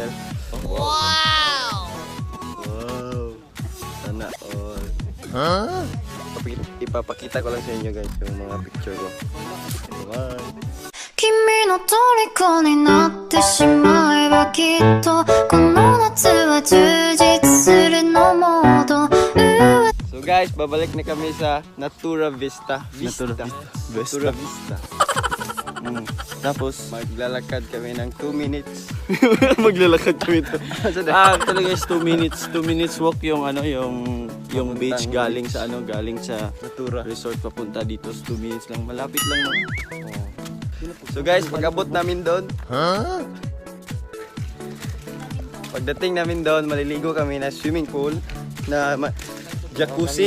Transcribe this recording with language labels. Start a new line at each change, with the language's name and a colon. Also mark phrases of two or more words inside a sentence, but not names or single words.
Filipino: Wow! Sana all. Ipapakita ko lang sa inyo guys yung mga picture ko. Wow.
Japanese: 君の虜になってしまえばきっとこの夏は充実するのモード
English: So So guys,
Filipino: babalik na kami sa Natura Vista. Natura Vista. Tapos maglalakad kami ng 2 minutes. Maglalakad kami to.
English: Actually guys,
Filipino: 2 minutes.
English: 2 minutes walk
Filipino: yung ano, yung beach galing sa Natura resort papunta dito. 2 minutes lang. Malapit lang naman. So guys, pag-abot namin doon, pagdating namin doon, maliligo kami na
English: swimming pool
Filipino: na jacuzzi.